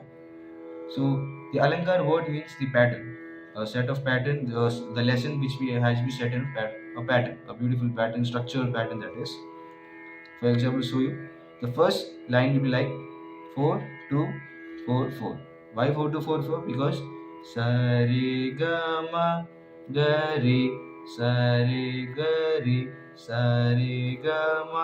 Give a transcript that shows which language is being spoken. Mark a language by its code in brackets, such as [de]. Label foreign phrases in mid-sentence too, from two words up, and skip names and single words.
[en] So the Alankar word means the pattern, a set of pattern. The lesson which we has been set in a pattern, a beautiful pattern, structured pattern that is. For example, show you the first line will be like 4 2 4 4. Why 4 2 4 4? [hi] Because sa re ga ma ga re sa re ga re sa re ga ma.